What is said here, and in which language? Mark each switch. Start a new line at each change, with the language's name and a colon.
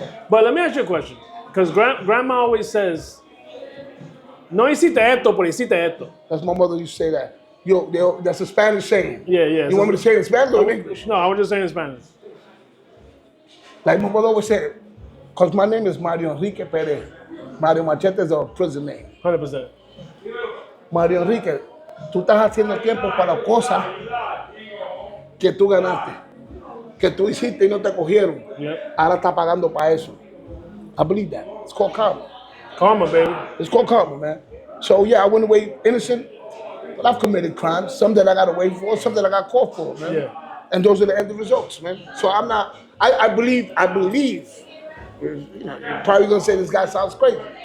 English: But let me ask you a question, because grandma always says,
Spanish: "No hiciste esto, pero hiciste esto."
English: That's my mother used to say that. That's a Spanish saying. Yeah. You want me to say it in Spanish or in English? No, I was just saying in Spanish. Like my mother always said, because my name is Mario Enrique Perez. Mario Machete is a prison name. 100%.
Spanish: Mario Enrique, tú estás haciendo tiempo para cosas que tú ganaste, que tú hiciste y no te cogieron.
English: Yep.
Spanish: Ahora estás pagando para eso.
English: I believe that. It's called karma. Karma, baby. It's called karma, man. So yeah, I went away innocent, but I've committed crimes. Some that I got away for, some that I got caught for, man. Yeah. And those are the end results, man. So I'm not. I believe. You're probably gonna say this guy sounds crazy.